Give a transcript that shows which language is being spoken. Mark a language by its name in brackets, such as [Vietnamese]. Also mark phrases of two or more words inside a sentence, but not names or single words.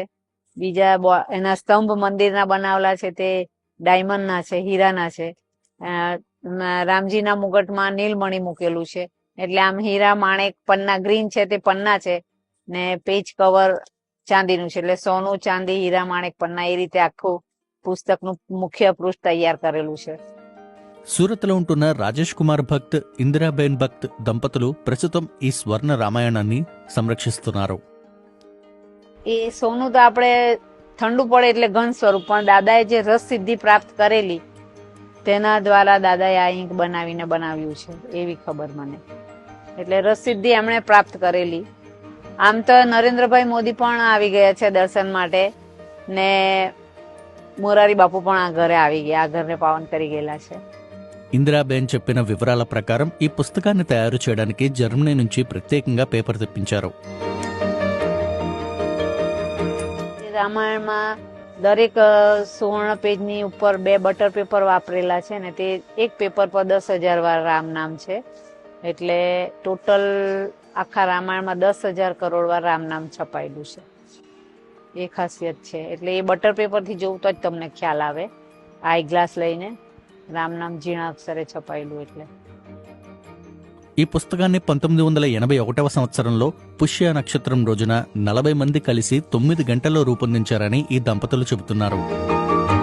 [Gujarati] બીજા એના સ્તંભ મંદિરના બનાવેલા છે તે ડાયમંડના છે, હીરાના છે. રામજીના મુગટમાં નીલમણી મૂકેલું છે. એટલે આમ હીરા, માણેક, પન્ના ગ્રીન છે તે પન્ના છે ને [English] page cover [Gujarati] ચાંદીનું છે. એટલે સોનું, ચાંદી, હીરા, માણેક, પન્ના એ રીતે આખું પુસ્તકનું મુખ્ય પૃષ્ઠ તૈયાર કરેલું છે. [Telugu] సూరత్లో ఉంటున్న రాజేష్ కుమార్ భక్త్, ఇందిరాబేన్ భక్త్ దంపతులు ప్రస్తుతం ఈ స్వర్ణ రామాయణాన్ని సంరక్షిస్తున్నారు. [Gujarati] એ સોનું તો આપણે ઠંડુ પડે એટલે ઘન સ્વરૂપ, પણ દાદાએ જે રસ સિદ્ધિ પ્રાપ્ત કરેલી તેના દ્વારા દાદાએ આ ઈંક બનાવીને બનાવ્યું છે એવી ખબર મને. એટલે રસ સિદ્ધિ એમણે પ્રાપ્ત કરેલી. આમ તો નરેન્દ્રભાઈ મોદી પણ આવી ગયા છે દર્શન માટે ને મોરારી બાપુ પણ આ ઘરે આવી ગયા, આ ઘરને પાવન કરી ગયેલા છે. [Telugu] ఇందిరాబేన్ చెప్పిన వివరాల ప్రకారం ఈ పుస్తకాన్ని తయారు చేయడానికి జర్మనీ నుంచి ప్రత్యేకంగా పేపర్ తెప్పించారు. [Gujarati] રામાયણમાં દરેક સુવર્ણ પેજની ઉપર 2 [English] butter paper [Gujarati] વાપરેલા છે ને તે એક પેપર પર 10,000 વાર રામ નામ છે. એટલે ટોટલ આખા રામાયણમાં 10,000 કરોડ વાર રામ નામ છપાયેલું છે. એ ખાસિયત છે. એટલે એ [English] butter paperથી [Gujarati] જોવું તો જ તમને ખ્યાલ આવે. [English] eye glass [Gujarati] લઈને રામ નામ ઝીણા અક્ષરે છપાયેલું. એટલે [Telugu] ఈ పుస్తకాన్ని 1981వ సంవత్సరంలో పుష్య నక్షత్రం రోజున 40 మంది కలిసి 9 గంటల్లో రూపొందించారని ఈ దంపతులు చెబుతున్నారు.